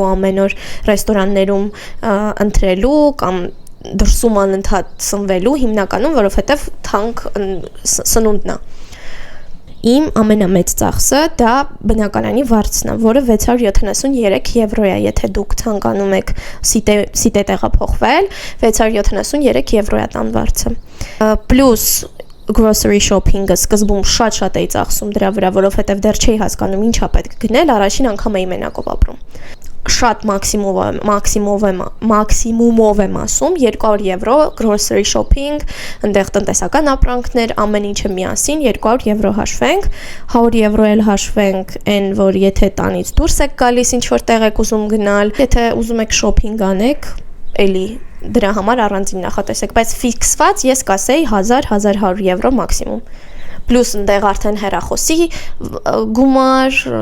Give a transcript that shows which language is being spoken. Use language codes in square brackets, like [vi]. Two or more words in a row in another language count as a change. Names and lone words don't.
[hy] ամեն օր ռեստորաններում ընտրելու կամ դրսում անընդհատ սնվելու, հիմնականում որովհետև թանկ սնունդն է։ Իմ ամենամեծ ծախսը դա բնակարանի վարձն է, որը 673 եվրո է, եթե դուք ցանկանում եք սիտե տեղափոխվել, 673 եվրո է տան վարձը։ Պլյուս [en] grocery shopping-ը [hy] սկզբում շատ էի ծախսում դրա վրա, որովհետև դեռ չէի հասկանում ինչա պետք գնել, առաջին անգամ էի մենակով ապրում։ Շատ մաքսիմումով եմ ասում 200 եվրո [en] grocery shopping, [hy] այնտեղ տնտեսական ապրանքներ, ամեն ինչը միասին 200 եվրո հաշվենք, 100 եվրո էլ հաշվենք այն, որ եթե տանից դուրս եք գալիս ինչ որ տեղ եք ուզում գնալ, եթե ուզում եք shopping անեք, էլի դրա համար առանձին նախատեսեք, բայց ֆիքսված ես կասեի 1000-1100 եվրո մաքսիմում։ Պլյուս ընդեղ արդեն հեռախոսի գումար,